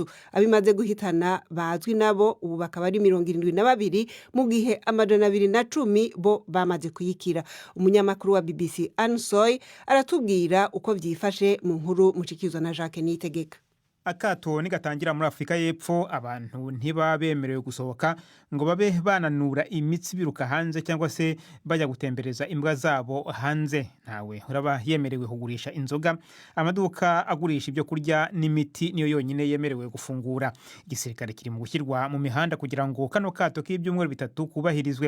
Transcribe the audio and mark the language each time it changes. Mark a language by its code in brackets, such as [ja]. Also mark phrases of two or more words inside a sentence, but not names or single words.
[rn] Abimaze guhitana bazwi nabo ubu bakaba ari 72, mu gihe 210 bo bamaze kuyikira. Umunyamakuru wa BBC Ansoy aratubwira uko vyifashe mu nkuru mucikizwa na Jacques Niyitegeka. [rw] Akato nigatangira muri Afrika y'Epfo, abantu ntibabemerewe gusohoka ngo babe bananura imitsi biruka hanze cyangwa se bajya gutembereza imbwa zabo hanze. Ntawe uraba yemerewe kugurisha inzoga, amaduka agurisha ibyo kurya n'imiti niyo yonyine yemerewe gufungura. Igisirikare kiri mu gushyirwa mu mihanda kugira ngo kano kato k'ibyumweru 3 kubahirizwe.